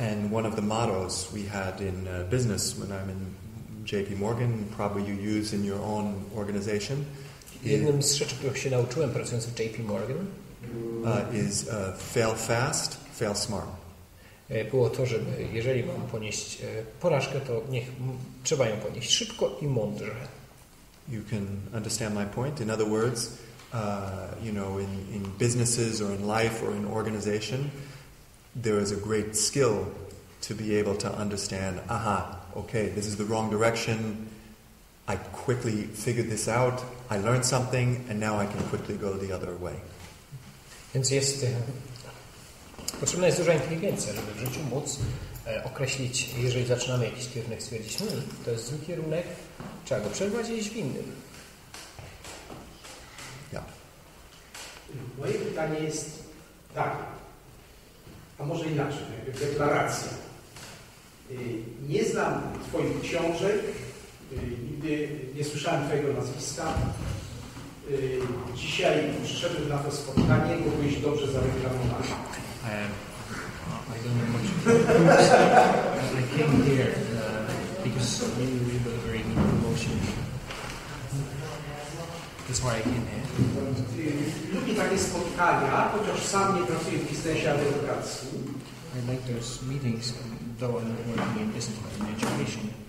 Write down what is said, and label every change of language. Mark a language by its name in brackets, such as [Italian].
[English] And one of the mottos we had in business when I'm in JP Morgan, probably you use in your own organization. [Polish] Jednym z rzeczy, których się nauczyłem pracując w JP Morgan, [English] is fail fast, fail smart. [Polish] Było to, żeby jeżeli mam ponieść porażkę, to trzeba ją ponieść szybko i mądrze. [English] You can understand my point. In other words, you know, in businesses or in life or in organization, there is a great skill to be able to understand, okay, this is the wrong direction. I quickly figured this out. I learned something and now I can quickly go the other way. [Polish] Więc potrzebna jest duża inteligencja, żeby w życiu móc określić, jeżeli zaczynamy jakiś kierunek, stwierdzić, to jest zły kierunek, trzeba go przerwać i iść w innym. Ja. Moje pytanie jest takie, a może inaczej, deklaracja. Nie znam Twoich książek, nigdy nie słyszałem Twojego nazwiska. Dzisiaj przyszedłem na to spotkanie, bo byłeś dobrze zareklamowany. [English] I don't know much. I came here because you were very good promotion. That's why I came here. [Polish] Lubię takie spotkania, chociaż sam nie pracuję w biznesie, ale w edukacji. [English] I like those meetings, though I'm not working in business but in education.